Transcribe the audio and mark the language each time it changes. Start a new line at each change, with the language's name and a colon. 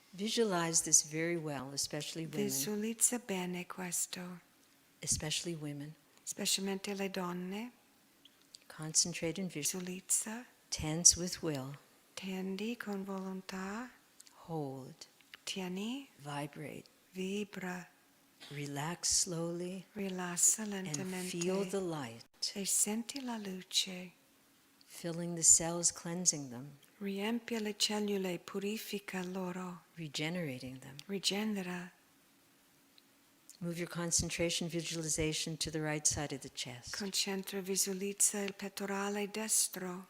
English: visualize this very well, especially women,
Italian: Visualizza bene questo.
English: especially women.
Italian: Specialmente le donne.
English: Concentrate and visualize.
Italian: Visualizza.
English: Tense with will,
Italian: Tendi con volontà.
English: hold,
Italian: Tieni.
English: vibrate,
Italian: Vibra.
English: relax slowly,
Italian: Rilassa
English: and
Italian: lentamente.
English: feel the light
Italian: E senti la luce.
English: filling the cells, cleansing them,
Italian: Riempie le cellule, purifica loro.
English: regenerating them.
Italian: Rigenera.
English: Move your concentration, visualization to the right side of the chest.
Italian: Concentra, visualizza il pettorale destro.